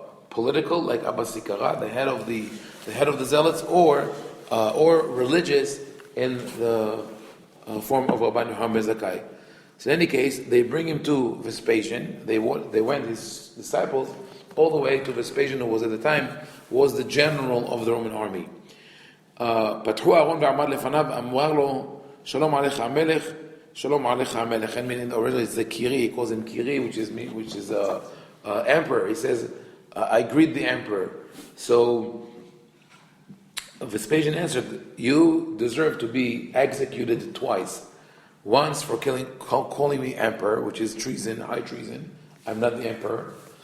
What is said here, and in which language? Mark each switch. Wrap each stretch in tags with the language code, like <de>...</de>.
<en>political, like Abba Sikara, the head of the zealots, or religious in the form of Rabbi Haim ben-zakkay. So in any case, they bring him to Vespasian. They went, his disciples, all the way to Vespasian, who was at the time was the general of the Roman army.</en> <he>פתחו אהרון ועמד לפניו, אמר לו, שלום עליך המלך, שלום עליך המלך.</he> <en>And meaning originally it's the Kiri, he calls him Kiri, which is emperor. He says, I greet the emperor. So Vespasian answered, you deserve to be executed twice. Once for calling me emperor, which is treason, high treason. I'm not the emperor.</en>